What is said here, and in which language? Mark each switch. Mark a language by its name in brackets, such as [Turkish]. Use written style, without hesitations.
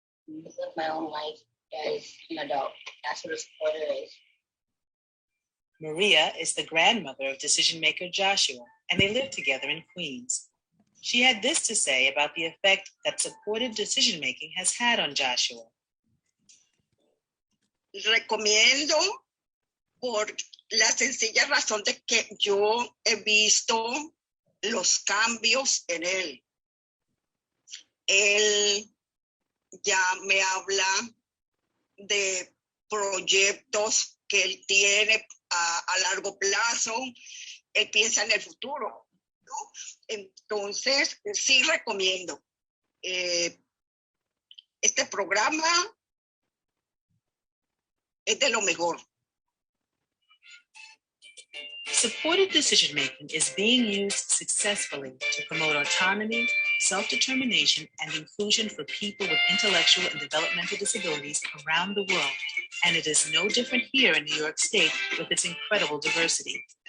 [English] Live my own life as an adult. That's what a supporter is. Maria is the grandmother of decision maker Joshua, and they live together in Queens. She had this to say about the effect that supported decision making has had on Joshua. [Spanish] Recomiendo por la sencilla razón de que yo he visto los cambios en él. Él ya me habla de proyectos que él tiene a largo plazo. Él piensa en el futuro, ¿no? Entonces, sí recomiendo. Este programa es de lo mejor. [English] Supported decision-making is being used successfully to promote autonomy, self-determination, and inclusion for people with intellectual and developmental disabilities around the world. And it is no different here in New York State with its incredible diversity.